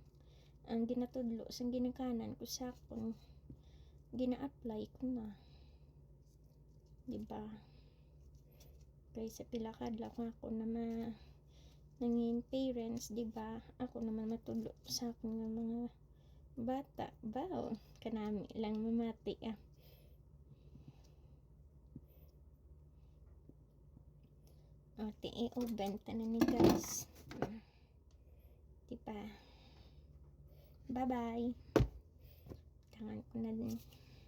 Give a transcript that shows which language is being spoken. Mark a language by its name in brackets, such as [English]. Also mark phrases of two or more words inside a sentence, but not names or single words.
[Hiligaynon] Ang ginatudlo sang ginikanan ko sa akong gina-apply ko na. Di ba? Kay sa pila kadlaw ako na nangin parents, di ba? Ako naman matudlo sa akong mga bata. Bao, kanami lang mamati ah. O, benta na ni guys. Diba? Bye-bye. Tangan ko na din.